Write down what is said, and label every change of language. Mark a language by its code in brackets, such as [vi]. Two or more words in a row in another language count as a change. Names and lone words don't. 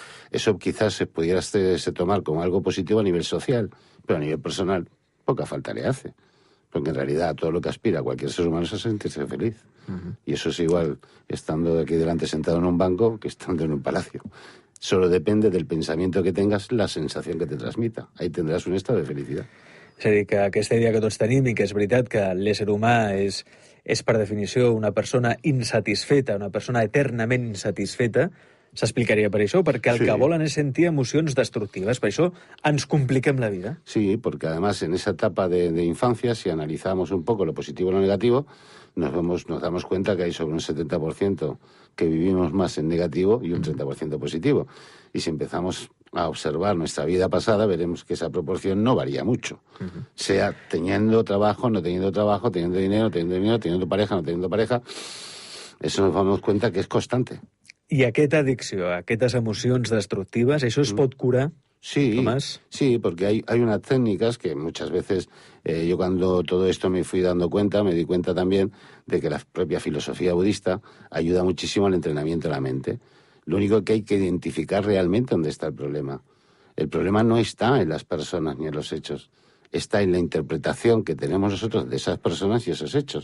[es] Eso quizás se pudiera se tomar como algo positivo a nivel social, pero a nivel personal poca falta le hace. Porque en realidad todo lo que aspira a cualquier ser humano es a sentirse feliz. Y eso es igual estando aquí delante sentado en un banco que estando en un palacio. Solo depende del pensamiento que tengas, la sensación que te transmita. Ahí tendrás un estado de felicidad. [ca] És a dir, que aquesta idea que tots tenim i que és veritat que l'ésser humà és per definició una persona insatisfeta, una persona eternament insatisfeta, s'explicaria per això, perquè el Sí. que volen és sentir emocions destructives. Per això ens compliquem la vida. [es] Sí, porque además en esa etapa de infancia, si analizamos un poco lo positivo y lo negativo, nos damos cuenta que hay sobre un 70% que vivimos más en negativo y un 30% positivo. Y si empezamos a observar nuestra vida pasada, veremos que esa proporción no varía mucho. Sea teniendo trabajo, no teniendo trabajo, teniendo dinero, teniendo pareja, no teniendo pareja. Eso nos damos cuenta que es constante. [ca] I aquesta addicció, aquestes emocions destructives, això es pot curar, Sí, Tomás? [es] sí, porque hay unas técnicas que muchas veces yo cuando todo esto me fui dando cuenta, me di cuenta también de que la propia filosofía budista ayuda muchísimo al entrenamiento de la mente. Lo único que hay que identificar realmente dónde está el problema. El problema no está en las personas ni en los hechos, está en la interpretación que tenemos nosotros de esas personas y esos hechos.